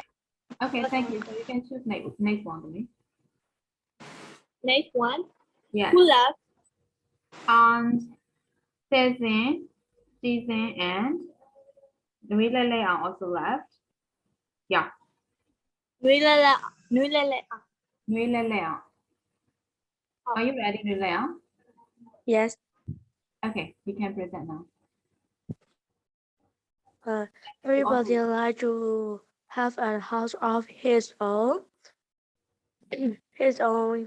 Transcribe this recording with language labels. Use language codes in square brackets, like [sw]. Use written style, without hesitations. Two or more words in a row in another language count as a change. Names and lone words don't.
[en] Okay, thank you. So you can choose next one to me. Next one. Yes. Who left? Season, and Lele are also left. Yeah. Nui le le. Nui le le. Nui le le. Are you ready, Nui le? Yes. Okay, you can present now. Everybody like to have a house of his own. His own.